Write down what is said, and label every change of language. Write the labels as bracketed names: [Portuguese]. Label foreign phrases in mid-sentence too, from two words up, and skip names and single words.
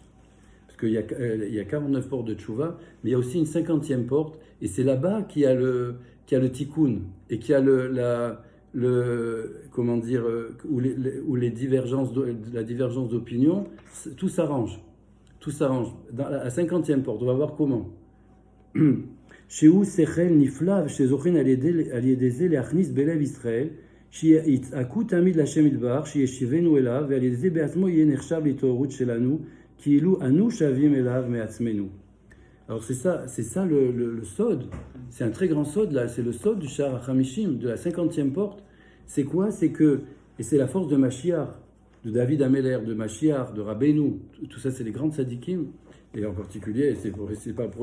[French] Parce qu'il y a 49 portes de Tchouva, mais il y a aussi une 50e porte, et c'est là-bas qu'il y a le tikkun, et qu'il y a où la divergence d'opinion, tout s'arrange. À la 50e porte, on va voir comment. [Hebrew] שהוא שכל נפלא ושזוכין על ידי זה להכניס בלב ישראל, שיצעקו תמיד להשם יתברך, שישיבנו אליו, ועל ידי זה בעצמו יהיה נחשב להתעוררות שלנו, כאילו אנו שבים אליו מעצמנו. [French] Alors c'est ça le sod, c'est un très grand sod là, c'est le sod du [Hebrew] שער החמישים, [French] de la 50e porte. C'est quoi? C'est que, et c'est la force de Mashiach, de David Ameler, de Mashiach, de Rabbeinu, tout ça c'est les grandes tzadikim, et en particulier, c'est pas pour